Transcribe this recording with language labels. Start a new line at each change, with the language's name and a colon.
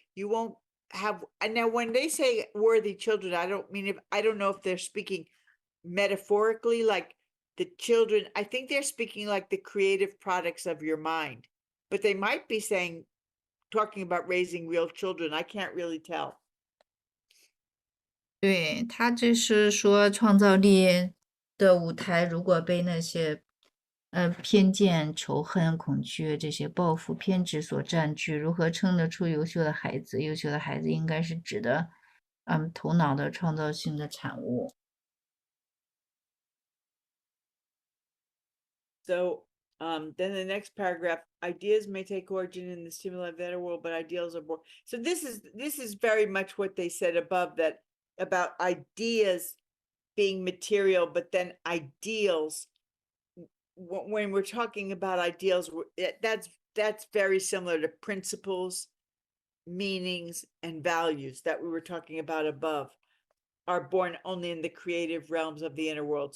English: You won't have. And now when they say worthy children, I don't know if they're speaking metaphorically, like the children. I think they're speaking like the creative products of your mind, but they might be talking about raising real children. I can't really tell.
Chinese: 对，他这是说创造力的舞台，如果被那些偏见、仇恨、恐惧这些抱负、偏执所占据，如何称得出优秀的孩子？优秀的孩子应该是指的，头脑的创造性的产物。
English: So Then the next paragraph, ideas may take origin in the stimuli of the inner world, but ideals are born. So this is very much what they said above, that about ideas being material, but then ideals, when we're talking about ideals, that's very similar to principles, meanings, and values that we were talking about above, are born only in the creative realms of the inner world.